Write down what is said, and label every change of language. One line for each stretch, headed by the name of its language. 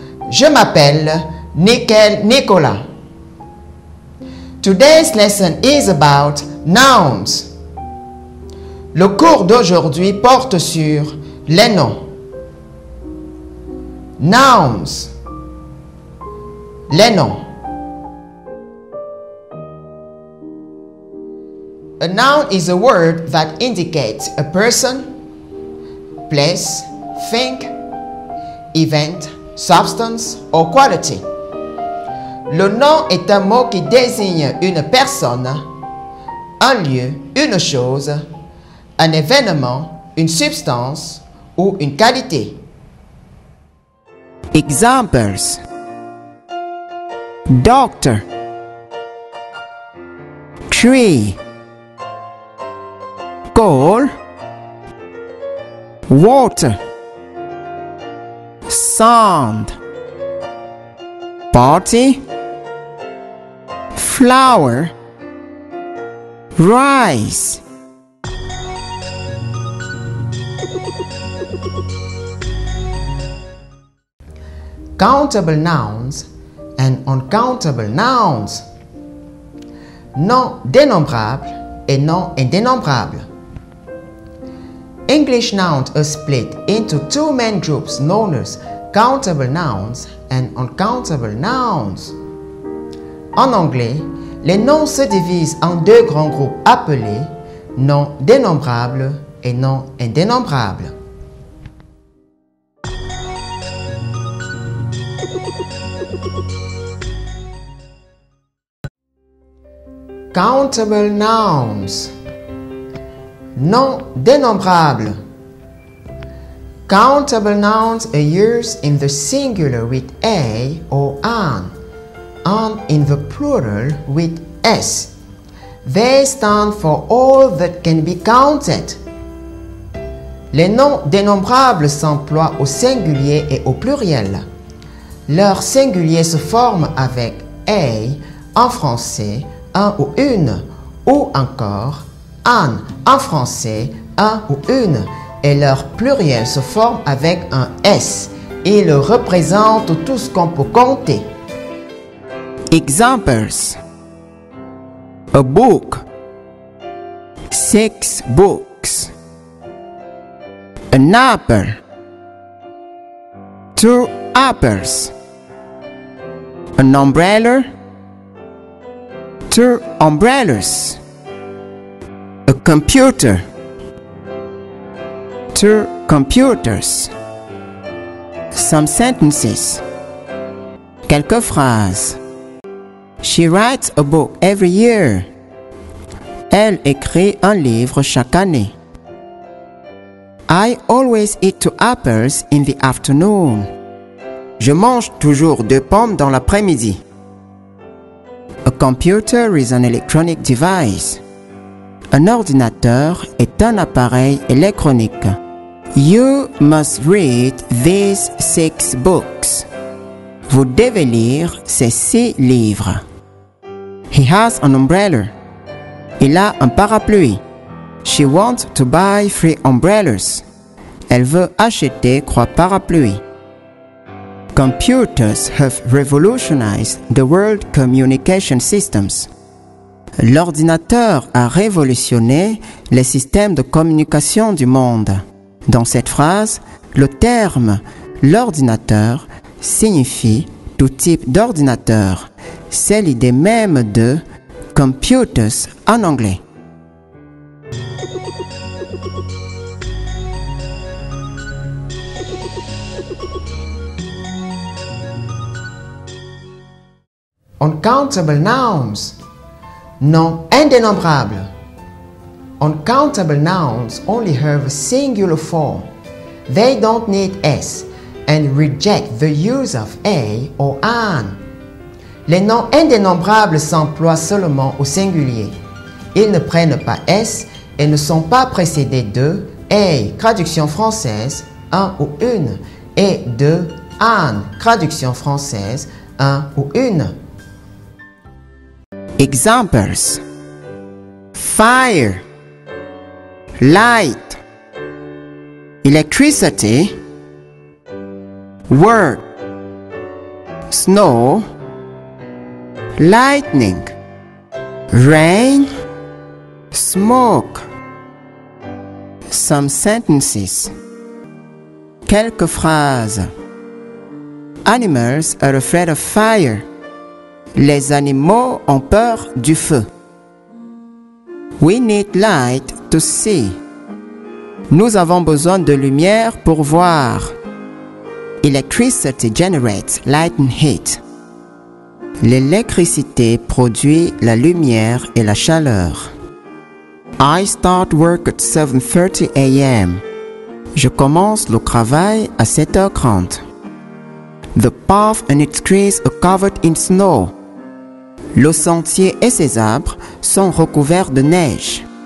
French: Je m'appelle Nickel Nicolas.
English: Today's lesson is about nouns.
French: Le cours d'aujourd'hui porte sur les noms. Nouns. Les noms.
English: A noun is a word that indicates a person, place, thing, event, substance or quality.
French: Le nom est un mot qui désigne une personne, un lieu, une chose, un événement, une substance ou une qualité.
English: Examples: doctor, tree, coal, water, sound, party, flower, rice. Countable nouns and uncountable nouns.
French: Noms dénombrables et noms indénombrables.
English: English nouns are split into two main groups known as countable nouns and uncountable nouns.
French: En anglais, les noms se divisent en deux grands groupes appelés noms dénombrables et noms indénombrables.
English: Countable nouns.
French: Noms dénombrables.
English: Countable nouns are used in the singular with a or an, and in the plural with s. They stand for all that can be counted.
French: Les noms dénombrables s'emploient au singulier et au pluriel. Leur singulier se forme avec a en français, un ou une, ou encore an en français, un ou une, et leur pluriel se forme avec un s. Il représente tout ce qu'on peut compter.
English: Examples: a book, 6 books, an apple, 2 apples, an umbrella, 2 umbrellas, a computer, 2 computers. Some sentences.
French: Quelques phrases.
English: She writes a book every year.
French: Elle écrit un livre chaque année.
English: I always eat 2 apples in the afternoon.
French: Je mange toujours 2 pommes dans l'après-midi.
English: A computer is an electronic device.
French: Un ordinateur est un appareil électronique.
English: You must read these 6 books.
French: Vous devez lire ces 6 livres.
English: He has an umbrella.
French: Il a un parapluie.
English: She wants to buy 3 umbrellas.
French: Elle veut acheter 3 parapluies.
English: Computers have revolutionized the world communication systems.
French: L'ordinateur a révolutionné les systèmes de communication du monde. Dans cette phrase, le terme « l'ordinateur » signifie tout type d'ordinateur. C'est l'idée même de « computers » en anglais.
English: Uncountable nouns.
French: Noms indénombrables.
English: Uncountable nouns only have a singular form. They don't need s and reject the use of a or an.
French: Les noms indénombrables s'emploient seulement au singulier. Ils ne prennent pas s et ne sont pas précédés de a, traduction française, un ou une, et de an, traduction française, un ou une.
English: Examples: fire, light, electricity, word, snow, lightning, rain, smoke. Some sentences.
French: Quelques phrases.
English: Animals are afraid of fire.
French: Les animaux ont peur du feu.
English: We need light to see.
French: Nous avons besoin de lumière pour voir.
English: Electricity generates light and heat.
French: L'électricité produit la lumière et la chaleur.
English: I start work at 7:30 a.m.
French: Je commence le travail à 7h30.
English: The path and its trees are covered in snow.
French: Le sentier et ses arbres sont recouverts de neige.